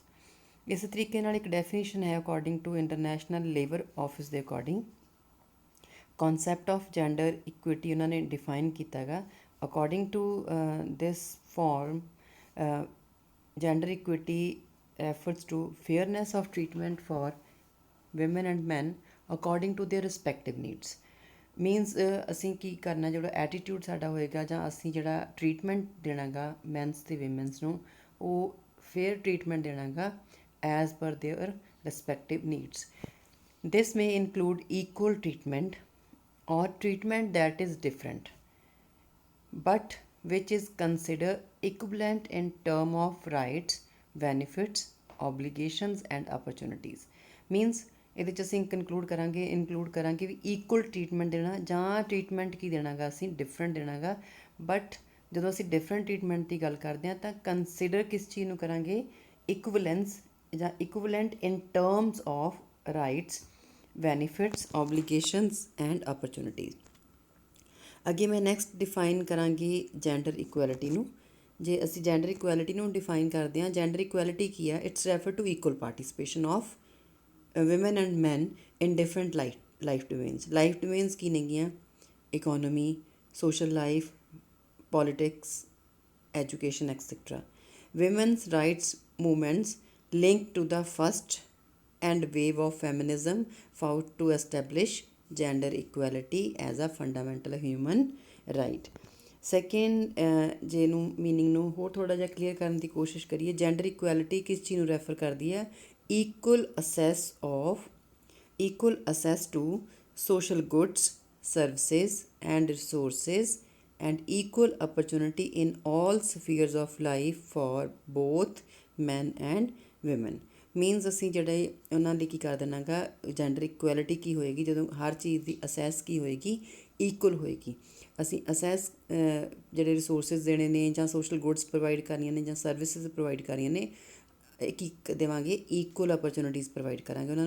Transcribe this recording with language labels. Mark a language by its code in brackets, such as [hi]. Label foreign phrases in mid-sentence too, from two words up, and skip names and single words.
[pa] ਇਸ ਤਰੀਕੇ ਨਾਲ ਇੱਕ ਡੈਫੀਨੇਸ਼ਨ ਹੈ [en] according to [pa] ਇੰਟਰਨੈਸ਼ਨਲ ਲੇਬਰ ਆਫਿਸ ਦੇ ਅਕੋਰਡਿੰਗ। [en] concept of gender equity [pa] ਉਹਨਾਂ ਨੇ ਡਿਫਾਈਨ ਕੀਤਾ ਗਾ। [en] according to this form, gender equity refers to fairness of treatment for women and men according to their respective needs। [pa] ਮੀਨਸ ਅਸੀਂ ਕੀ ਕਰਨਾ, ਜਿਹੜਾ ਐਟੀਟਿਊਡ ਸਾਡਾ ਹੋਏਗਾ ਜਾਂ ਅਸੀਂ ਜਿਹੜਾ ਟਰੀਟਮੈਂਟ ਦੇਣਾ ਗਾ ਮੈਨਸ ਅਤੇ ਵਿਮਨਸ ਨੂੰ, ਉਹ [en] fair treatment [pa] ਦੇਣਾ ਗਾ [en] as per their respective needs. ਦਿਸ may include equal treatment or treatment that is different but which is considered equivalent in term of rights, benefits, obligations and opportunities। [pa] ਮੀਨਸ ਇਹਦੇ 'ਚ ਅਸੀਂ ਇਨਕਲੂਡ ਕਰਾਂਗੇ ਵੀ [en] equal treatment [pa] ਦੇਣਾ, ਜਾਂ ਟਰੀਟਮੈਂਟ ਕੀ ਦੇਣਾ ਗਾ ਅਸੀਂ ਡਿਫਰੈਂਟ ਦੇਣਾ ਗਾ। ਬਟ ਜਦੋਂ ਅਸੀਂ [en] different treatment [pa] ਦੀ ਗੱਲ ਕਰਦੇ ਹਾਂ ਤਾਂ ਕੰਸੀਡਰ ਕਿਸ ਚੀਜ਼ ਨੂੰ ਕਰਾਂਗੇ, ਇਕੁਵਲੈਂਸ ਜਾਂ [en] equivalent in terms of rights, benefits, obligations and opportunities. [pa] ਅੱਗੇ ਮੈਂ [en] next define [pa] ਕਰਾਂਗੀ [en] gender equality [pa] ਨੂੰ। ਜੇ ਅਸੀਂ [en] gender equality [pa] ਨੂੰ ਡਿਫਾਈਨ ਕਰਦੇ ਹਾਂ, [en] gender equality [pa] ਕੀ ਆ, [en] its refer to equal participation of women and men in different life domains। life domains [pa] ਕੀ ਨੇਗੀਆਂ, [en] economy, social life, politics, education etc। women's rights movements linked to the first and wave of feminism fought to establish gender equality as a fundamental human right। [pa] ਸੈਕਿੰਡ, ਜੇ ਇਹਨੂੰ ਮੀਨਿੰਗ ਨੂੰ ਹੋਰ ਥੋੜ੍ਹਾ ਜਿਹਾ ਕਲੀਅਰ ਕਰਨ ਦੀ ਕੋਸ਼ਿਸ਼ ਕਰੀਏ, [en] gender equality [pa] ਕਿਸ ਚੀਜ਼ ਨੂੰ ਰੈਫਰ ਕਰਦੀ ਹੈ, [en] equal access to social goods, services and resources and equal opportunity in all spheres of life for both men and women। [pa] ਮੀਨਸ ਅਸੀਂ ਜਿਹੜੇ ਉਹਨਾਂ ਲਈ ਕੀ ਕਰ ਦੇਣਾ ਗਾ, [en] gender equality [pa] ਕੀ ਹੋਏਗੀ, ਜਦੋਂ ਹਰ ਚੀਜ਼ ਦੀ ਅਸੈਸ ਕੀ ਹੋਏਗੀ, ਇਕੁਅਲ ਹੋਏਗੀ। ਅਸੀਂ ਅਸੈਸ ਜਿਹੜੇ ਰਿਸੋਰਸਿਸ ਦੇਣੇ ਨੇ ਜਾਂ [en] social goods provide [pa] ਕਰਨੀਆਂ ਨੇ ਜਾਂ [en] services provide [pa] ਕਰਨੀਆਂ ਨੇ, ਕੀ ਦੇਵਾਂਗੇ, [en] equal opportunities provide [pa] ਕਰਾਂਗੇ ਉਹਨਾਂ ਨੂੰ।